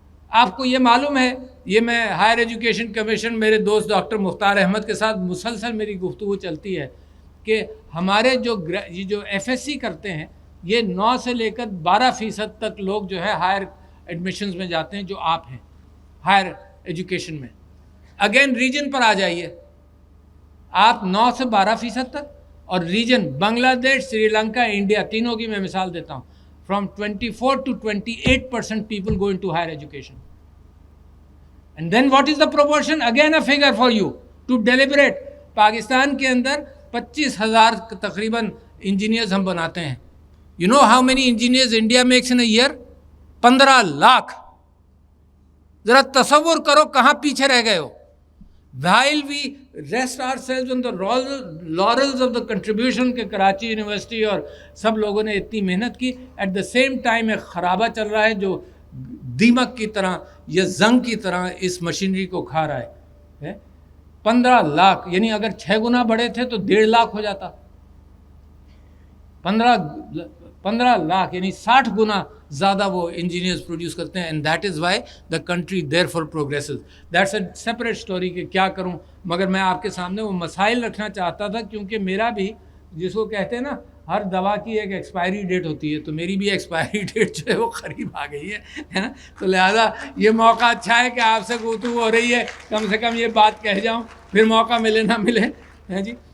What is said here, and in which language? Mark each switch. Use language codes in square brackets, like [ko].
[ur] آپ کو یہ معلوم ہے، یہ میں ہائر ایجوکیشن کمیشن میرے دوست ڈاکٹر مختار احمد کے ساتھ مسلسل میری گفتگو چلتی ہے کہ ہمارے جو ایف ایس سی کرتے ہیں یہ 9 سے لے کر 12% تک لوگ جو ہے ہائر ایڈمیشنز میں جاتے ہیں جو آپ ہیں ہائر ایجوکیشن میں. اگین ریجن پر آ جائیے، آپ 9 سے 12% تک، اور ریجن بنگلہ دیش، سری لنکا، انڈیا، تینوں کی میں مثال دیتا ہوں. [en] From 24 to 28% people go into higher education. And then what is the proportion? Again a figure for you to deliberate. [ur] Pakistan کے اندر 25,000 تقریباً انجینئرز ہم بناتے ہیں. [en] You know how many engineers India makes in a year? [ur] 15 lakh. ذرا تصور کرو کہاں پیچھے رہ گئے ہو. [en] While we rest ourselves on the laurels of the contribution [ur] کہ کراچی یونیورسٹی اور سب لوگوں نے اتنی محنت کی، [en] at the same time [ur] ایک خرابہ چل رہا ہے جو دیمک کی طرح یا زنگ کی طرح اس مشینری کو کھا رہا ہے. 15 لاکھ یعنی اگر 6 گنا بڑے تھے تو 1.5 لاکھ ہو جاتا. 15 لاکھ یعنی 60 گنا زیادہ وہ انجینئرز پروڈیوس کرتے ہیں. [en] And that is why the country therefore progresses. That's a separate story [ur] کہ کیا کروں، مگر میں آپ کے سامنے وہ مسائل رکھنا چاہتا تھا کیونکہ میرا بھی، جس کو کہتے ہیں نا ہر دوا کی ایک ایکسپائری ڈیٹ ہوتی ہے، تو میری بھی ایکسپائری ڈیٹ جو ہے وہ قریب آ گئی ہے نا. تو لہٰذا یہ موقع اچھا ہے کہ آپ سے گفتگو ہو رہی ہے، کم سے کم یہ بات کہہ جاؤں، پھر موقع ملے نہ ملے ہے جی.